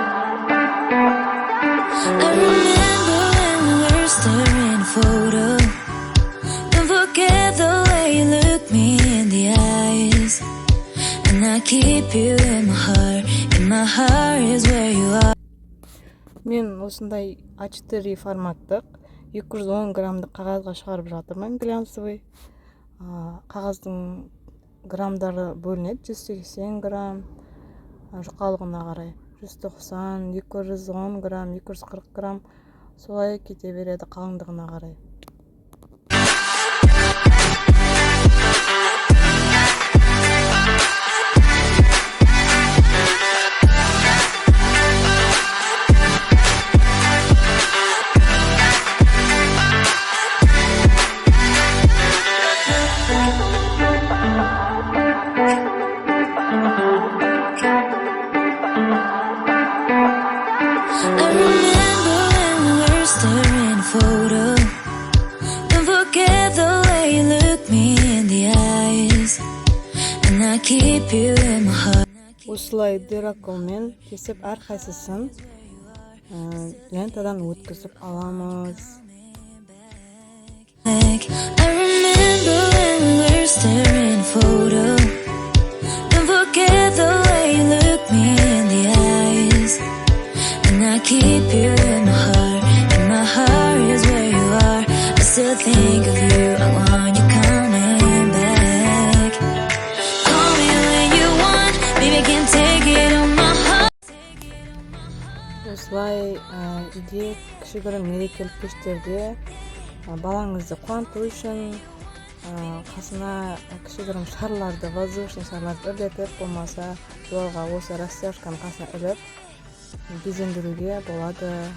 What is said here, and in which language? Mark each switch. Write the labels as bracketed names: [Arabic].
[English] I remember when we were staring at a photo. Don't forget the way you look me in the eyes. And I keep you in my heart. In my heart is where you are. [Kazakh] Мен осындай А4 форматтық 210 граммдық қағазға шығарып жатырмын, глянцевый. Қағаздың граммдары бөлінеді, 180 грамм, жұқалығына қарай. 190, 210 грамм, 240 грамм, солай кете береді қалыңдығына қарай. [English] I remember when we were staring at a photo. Don't forget the way you look me in the eyes. And I keep you in my heart. [Kazakh] Осылай дыраколмен кесіп әрқайсысын лентадан өткізіп аламыз. [English] I remember when we were staring at a photo. Don't forget the way you look me in the eyes. And I keep you in my heart. In my heart is where you are. I still think of you. I want you coming back. Call me when you want. Baby, I can take it on my heart. [Kazakh] Осылай иде кішігірім мерекелік кештерде балаңызды қуанту үшін Қасына кішігірім шарларды, воздушный шарларды үрлетіп, болмаса жолға осы растяжканы қасына іліп безендіруге болады.